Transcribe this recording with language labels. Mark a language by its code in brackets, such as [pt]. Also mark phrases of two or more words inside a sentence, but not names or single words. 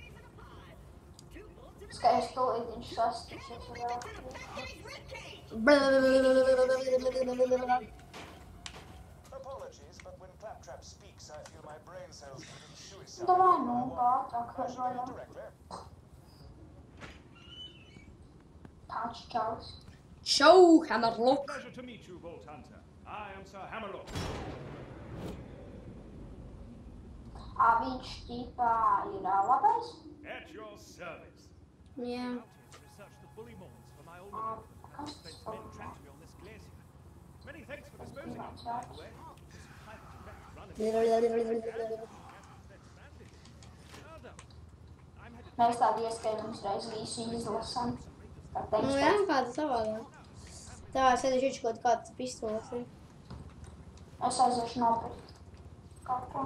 [lv] Skaisti tūlīt viņš sastiksies ar Davai, nu, ātrāk važojam. Tāds čaus. [en] Show Hammerlock. Pleasure to meet you, Vault Hunter. I am Sir Hammerlock. [lv] Viņš ķipā ir labais? [en] At your service. [lv] Jā. [en] Research the bully moles for my old [lv] Kas tas [en] men [lv] par? [en] trapped me on this glacier. Many thanks for disposing of [lv] Zināts [en] them, by [lv] vārds. [en] the way. This private run of [lv] Mēs tādi ieskaitam uzreiz visu izlasam. Tā Nu teiks jā, kāda savādāk. Tā, es aizīšu kaut kāds pistoles. Es aiziešu nopirkt kaut ko.